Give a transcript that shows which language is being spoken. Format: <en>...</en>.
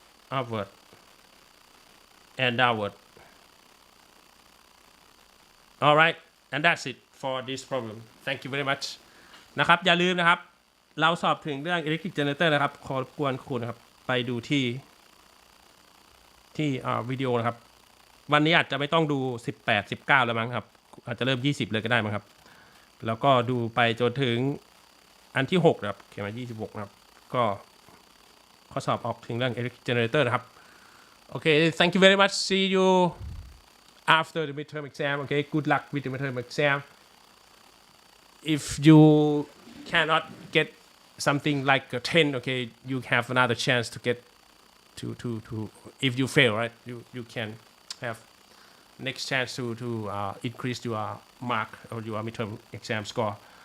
<en>Upward and downward. All right, and that's it for this problem. Thank you very much.</en> <th>นะครับอย่าลืมนะครับเราสอบถึงเรื่อง electric generator นะครับขอรบกวนคุณนะครับไปดูที่วิดีโอนะครับวันนี้อาจจะไม่ต้องดู18 19แล้วมั้งครับอาจจะเริ่ม20เลยก็ได้มั้งครับแล้วก็ดูไปจนถึงอันที่6นะครับเขียนมา26นะครับก็ข้อสอบออกถึงเรื่อง electric generator นะครับ</th> <en>Okay, thank you very much. See you after the midterm exam. Okay, good luck with the midterm exam. If you cannot get something like a 10, okay, you have another chance to get to if you fail, right? You can have next chance to increase your mark or your midterm exam score.</en>